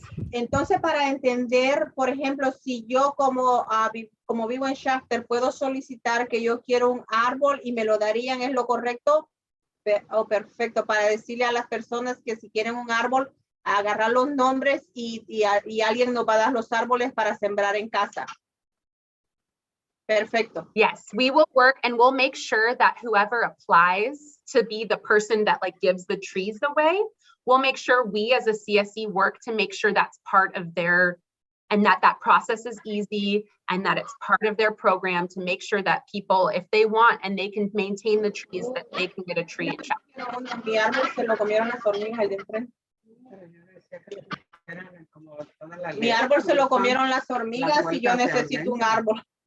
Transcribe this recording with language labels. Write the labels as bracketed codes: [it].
[es] Entonces, para entender, por ejemplo, si yo como vivo en Shafter, puedo solicitar que yo quiero un árbol y me lo darían, ¿es lo correcto? Perfecto, para decirle a las personas que si quieren un árbol, agarrar los nombres y alguien nos va a dar los árboles para sembrar en casa. Perfecto. [en] Yes, we will work and we'll make sure that whoever applies to be the person that gives the trees away, we'll make sure we as a CSC work to make sure that's part of their, and that process is easy and that it's part of their program to make sure that people, if they want and they can maintain the trees, that they can get a tree in Chapter. [es] Mi árbol se lo comieron las hormigas de enfrente. Mi árbol se lo comieron las hormigas y yo necesito un árbol.